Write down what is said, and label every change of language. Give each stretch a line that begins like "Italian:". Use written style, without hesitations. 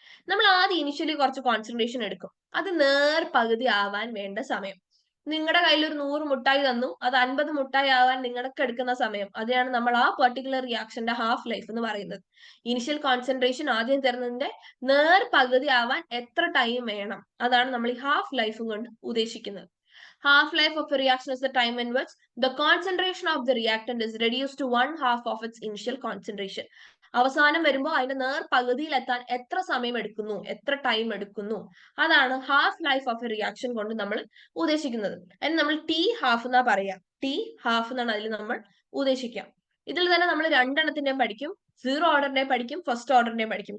Malayalam: നമ്മൾ ആദ്യം ഇനിഷ്യലി കുറച്ച് കോൺസെൻട്രേഷൻ എടുക്കും, അത് പകുതി ആവാൻ വേണ്ട സമയം. നിങ്ങളുടെ കയ്യിൽ ഒരു 100 മുട്ടായി തന്നു, അത് 50 മുട്ടായി ആവാൻ നിങ്ങൾക്ക് എടുക്കുന്ന സമയം, അതാണ് നമ്മൾ ആ പെർട്ടിക്കുലർ റിയാക്ഷന്റെ ഹാഫ് ലൈഫ് എന്ന് പറയുന്നത്. ഇനിഷ്യൽ കോൺസെൻട്രേഷൻ ആദ്യം തരുന്നതിന്റെ പകുതി ആവാൻ എത്ര ടൈം വേണം, അതാണ് നമ്മൾ ഈ ഹാഫ് ലൈഫും കൊണ്ട് ഉദ്ദേശിക്കുന്നത്.
English: Half life of a reaction is the time in which the concentration of the reactant is reduced to 1/2 of its initial concentration.
Malayalam: അവസാനം വരുമ്പോൾ അതിന്റെ പകുതിയിൽ എത്താൻ എത്ര സമയം എടുക്കുന്നു, എത്ര ടൈം എടുക്കുന്നു, അതാണ് half life of A reaction കൊണ്ട് നമ്മൾ ഉദ്ദേശിക്കുന്നത്. അതിന് നമ്മൾ ടി ഹാഫ് എന്നാ പറയാ, ടി ഹാഫ് എന്നാണ് അതിൽ നമ്മൾ ഉദ്ദേശിക്കുക. ഇതിൽ തന്നെ നമ്മൾ രണ്ടെണ്ണത്തിന്റെയും പഠിക്കും, സീറോ ഓർഡറിന്റെയും പഠിക്കും, ഫസ്റ്റ് ഓർഡറിന്റെയും പഠിക്കും.